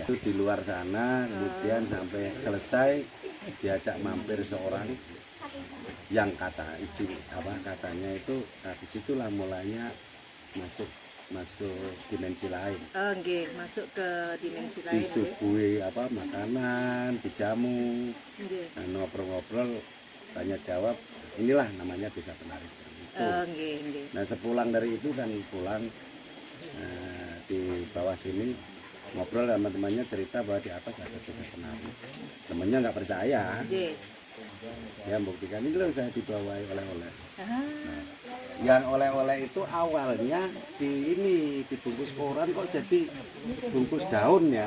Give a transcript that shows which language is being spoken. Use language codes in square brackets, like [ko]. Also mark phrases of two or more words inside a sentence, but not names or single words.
[id] Itu di luar sana, kemudian sampai selesai diajak mampir seorang yang katanya itu, nah, disitulah mulanya masuk dimensi lain. Oh, nggih, masuk ke dimensi lain. nggih. Disuguhi makanan, dijamu, Nggih. nah, ngobrol-ngobrol, tanya jawab. Inilah namanya Desa Penari seperti itu. [jv] Oh, nggih, nggih. [id] Nah, sepulang dari itu kan pulang di bawah sini ngobrol sama temannya, cerita bahwa di atas ada Desa Penari. Temennya nggak percaya, Nggih. dia membuktikan ini loh saya dibawahi oleh-oleh. Ah, Yang oleh-oleh itu awalnya dibungkus koran kok jadi bungkus daun ya.